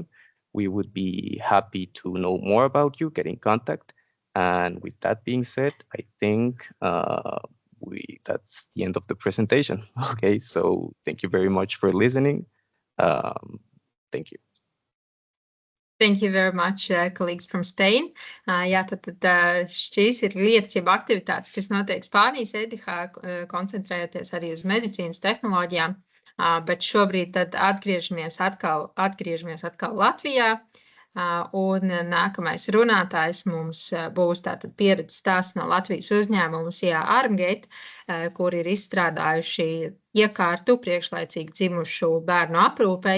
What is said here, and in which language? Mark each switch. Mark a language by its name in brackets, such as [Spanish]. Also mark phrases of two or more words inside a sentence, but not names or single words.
[English] We would be happy to know more about you, get in contact. And with that being said, I think that's the end of the presentation. Okay, so thank you very much for listening. Thank you. Thank you very much, colleagues from Spain. [Latvian] Jā, tad šīs ir lietas, jeb aktivitātes, kas notiek Spānijas EDIHā, koncentrējoties arī uz medicīnas tehnoloģijām. Bet šobrīd tad atgriežamies atkal Latvijā. Un nākamais runātājs mums būs tātad pieredzes stāsts no Latvijas uzņēmuma SIA Armgate, kur ir izstrādājuši iekārtu priekšlaicīgi dzimušu bērnu aprūpei.